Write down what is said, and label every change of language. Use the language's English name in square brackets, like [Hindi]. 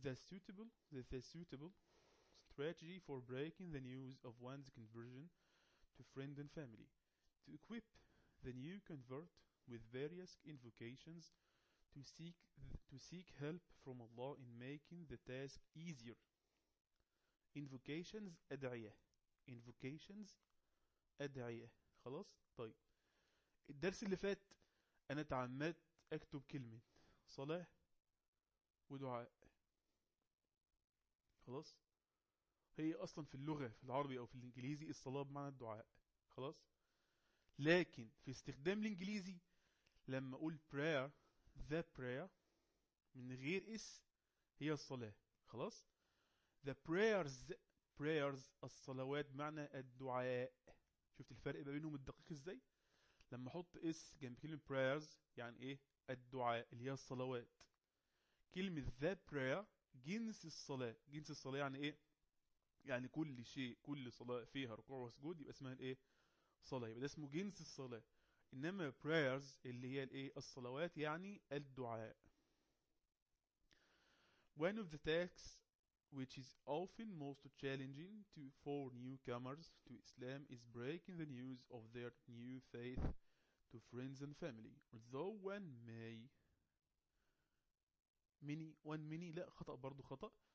[English] The suitable strategy for breaking the news of one's conversion to friend and family. To equip the new convert with various invocations to seek help from Allah in making the task easier. [Arabic] invocations أدعية invocations أدعية. خلاص طيب الدرس اللي فات انا تعمدت اكتب كلمة صلاة ودعاء. خلاص، هي اصلا في اللغة في العربي او في الانجليزي الصلاة بمعنى الدعاء. خلاص، لكن في استخدام الانجليزي لما اقول prayer [English] the prayer [Arabic] من غير اس هي الصلاة. خلاص، [English] the prayers [Arabic] prayers الصلوات بمعنى الدعاء. شفت الفرق ما بينهم الدقيق ازاي؟ لما احط اس جنب كلمة prayers يعني ايه؟ الدعاء اللي هي الصلوات. كلمة [English] the prayer [Arabic] جنس الصلاة. جنس الصلاة يعني ايه؟ يعني كل شيء، كل صلاة فيها ركوع وسجود يبقى اسمها ايه؟ صلاة. يبقى ده اسمه جنس الصلاة. انما prayers اللي هي الايه؟ الصلوات يعني الدعاء. [English] One of the tasks which is often most challenging to for newcomers to Islam is breaking the news of their new faith to friends and family. Although one may many one many [Arabic] لا خطأ برضو خطأ.